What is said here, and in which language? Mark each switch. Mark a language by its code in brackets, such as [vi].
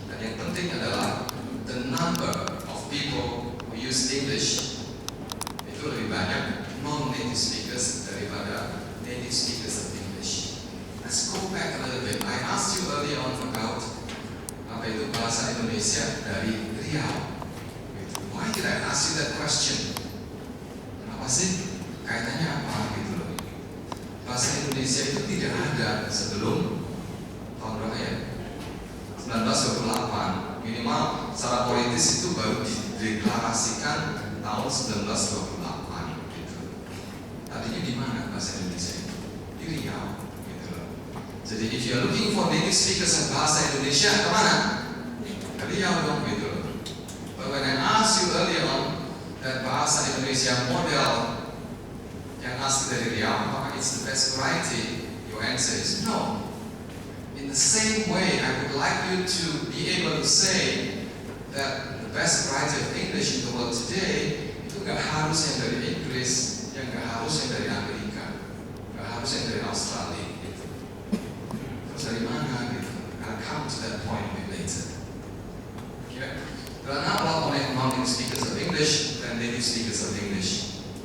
[id] Dan yang penting adalah [en] the number of people who use English [id] itu lebih banyak [en] non-native speakers [id] daripada [en] native speakers of English. Let's go back a little bit. I asked you earlier on about [id] apa itu bahasa Indonesia dari Riau. [en] Why did I ask you that question? [id] Kenapa sih? Kaitannya apa gitu loh? Bahasa Indonesia itu tidak ada sebelum tahun berapa ya? 1928. Minimal secara politis itu baru dideklarasikan tahun 1928 gitu. Tadinya di mana bahasa Indonesia itu? Di Riau gitu loh. Jadi [en] if you are looking for native speakers of [id] bahasa Indonesia, kemana? Ke Riau dong gitu loh. [en] But when I asked you earlier on that [id] bahasa Indonesia model yang asli dari Riau, apakah [en] it's the best variety? Your answer is no. In the same way, I would like you to be able to say that the best variety of English in the world today [id] itu nggak harus yang dari Inggris, yang nggak harus yang dari Amerika, nggak harus yang dari Australia gitu. Terus dari mana gitu? [en] I'll come to that point a bit later. Okay? There are not a lot of non-native speakers of English than native speakers of English.